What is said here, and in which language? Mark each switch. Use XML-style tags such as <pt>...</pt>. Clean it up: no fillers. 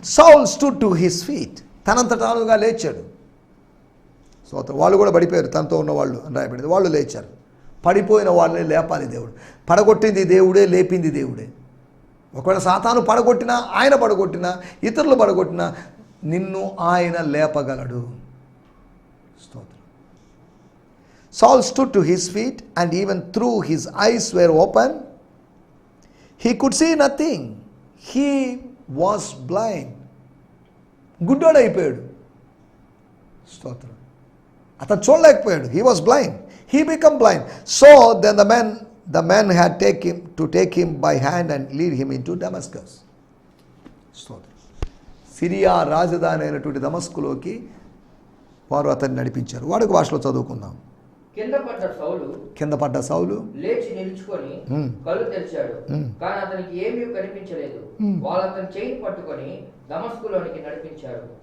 <en>Saul stood to his feet,</en> <te>తనంతటానుగా లేచాడు. So వాళ్ళు కూడా పడిపోయారు, తనతో ఉన్న వాళ్ళు అని రాయబడింది. వాళ్ళు లేచారు. పడిపోయిన వాళ్ళని లేపాలి దేవుడు. పడగొట్టింది దేవుడే, లేపింది దేవుడే. ఒకవేళ సాతాను పడగొట్టినా, ఆయన పడగొట్టినా, ఇతరులు పడగొట్టినా, నిన్ను ఆయన లేపగలడు. స్తోత్రం.</te> <en>Saul stood to his feet, and even though his eyes were open, he could see nothing. He was blind.</en> <te>గుడ్డోడు అయిపోయాడు. స్తోత్రం. అతను చూడలేకపోయాడు.</te> <en>He was blind. He became blind. So then the men had to take him by hand and lead him into Damascus.</en> <te>స్తోత్రం. Syria రాజధాని అయినటువంటి దమస్కులోకి వారు అతన్ని నడిపించారు. వాడుక భాషలో చదువుకుందాం. కింద పడ్డ సౌలు లేచి నిలుచుకొని కళ్ళు తెరిచాడు, కానీ అతనికి ఏమీ కనిపించలేదు. వాళ్ళు అతని చేయి పట్టుకొని దమస్కులోనికి నడిపించారు.</te>